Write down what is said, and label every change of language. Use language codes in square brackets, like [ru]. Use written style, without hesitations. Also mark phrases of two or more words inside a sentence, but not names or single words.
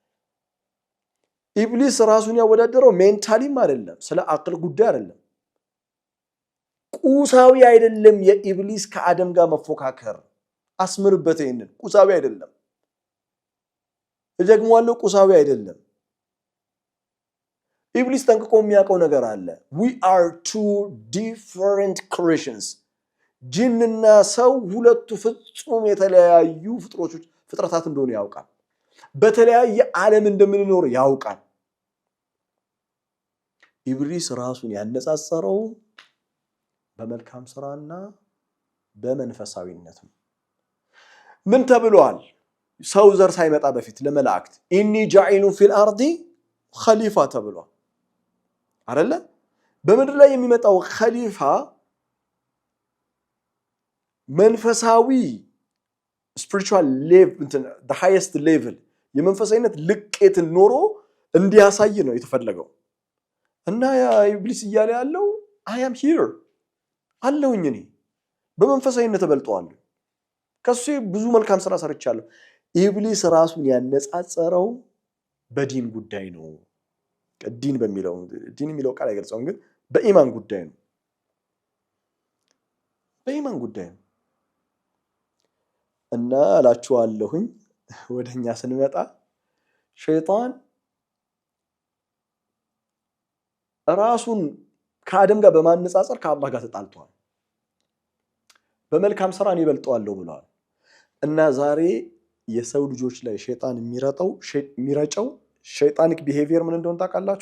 [am] ኢብሊስ ራሱን ያወዳደረው ሜንታሊም አይደለም፣ ስለ አቅል ጉዳይ አይደለም። ቁሳዊ አይደለም የኢብሊስ ከአደም ጋር መፎካከር። አስምርበት ይሄንን። ቁሳዊ አይደለም፣ እደግመዋለሁ፣ ቁሳዊ አይደለም። ኢብሊስ ጠንቅቆ የሚያውቀው ነገር አለ። [en] we are two different creations [am] ጂንና ሰው ሁለቱ ፍጹም የተለያዩ ፍጥረታት እንደሆኑ ያውቃል። በተለያየ ዓለም እንደምንኖር ያውቃል። ኢብሊስ ራሱን ያነጻጸረው በመልካም ስራና በመንፈሳዊነት ነው። ምን ተብሏል? ሰው ዘር ሳይመጣ በፊት ለመላእክት [ar] إني جاعل في الأرض خليفة [am] ተብሏል አይደለ? በምድር ላይ የሚመጣው ኸሊፋ መንፈሳዊ [en] spiritual level the highest level [am] የመንፈሳዊነት ልቄትን ኖሮ እንዲያሳይ ነው የተፈለገው። እና ያ ኢብሊስ እያለ ያለው [en] I am here [am] አለውኝ እኔ በመንፈሳዊነት ተበልጧለሁ፣ ከሱ ብዙ መልካም ስራ ሰርቻለሁ። ኢብሊስ ራሱን ያነጻጸረው በዲን ጉዳይ ነው። ዲን በሚለው ዲን የሚለው ቃል አይገልጸውም፣ ግን በኢማን ጉዳይ ነው። በኢማን ጉዳይ ነው። እና አላችኋለሁኝ ወደኛ ስንመጣ ሸይጣን ራሱን ከአደም ጋር በማነጻጸር ከአላህ ጋር ተጣልቷል። በመልካም ስራ እኔ እበልጠዋለሁ ብለዋል። እና ዛሬ የሰው ልጆች ላይ ሸይጣን የሚረጨው [en] satanic behavior [am] ምን እንደሆነ ታውቃላችሁ?